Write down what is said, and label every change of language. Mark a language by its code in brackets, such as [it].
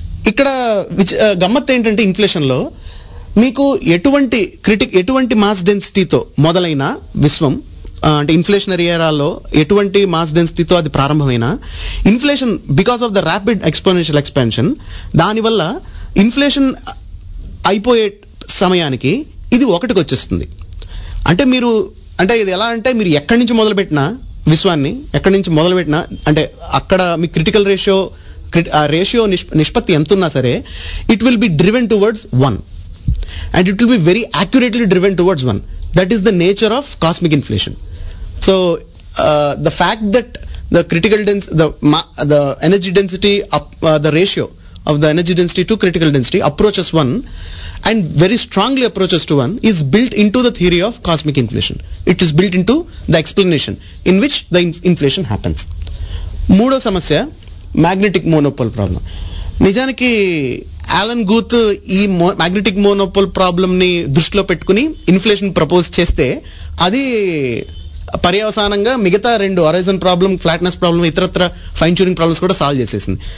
[te] ఇక్కడ గమ్మత్ ఏంటంటే, ఇన్ఫ్లేషన్ లో మీకు ఎటువంటి మాస్ డెన్సిటీతో మొదలైన విశ్వం, అంటే ఇన్ఫ్లేషనరీ ఏరాలో ఎటువంటి మాస్ డెన్సిటీతో అది ప్రారంభమైన inflation, [en] because of the rapid exponential expansion, [te] దానివల్ల ఇన్ఫ్లేషన్ అయిపోయే సమయానికి ఇది 1కి వచ్చేస్తుంది. అంటే ఇది ఎలా అంటే, మీరు ఎక్కడి నుంచి మొదలుపెట్టినా విశ్వాన్ని, అంటే అక్కడ మీ క్రిటికల్ రేషియో నిష్పత్తి ఎంత ఉన్నా సరే, [en] It will be driven towards 1. And it will be very accurately driven towards 1. That is the nature of cosmic inflation. So the fact that the critical the energy density the ratio of the energy density to critical density approaches 1 and very strongly approaches to 1 is built into the theory of cosmic inflation. It is built into the explanation in which the inflation happens. [te] మూడో సమస్య magnetic monopole problem. నిజానికి Alan గూత్ ఈ magnetic monopole problem ని దృష్టిలో పెట్టుకుని inflation propose చేస్తే, అది పర్యవసానంగా మిగతా 2 హొరైజన్ ప్రాబ్లం, ఫ్లాట్నెస్ ప్రాబ్లం, ఇతరత్ర ఫైన్ ట్యూనింగ్ ప్రాబ్లమ్స్ కూడా సాల్వ్ చేసేసింది.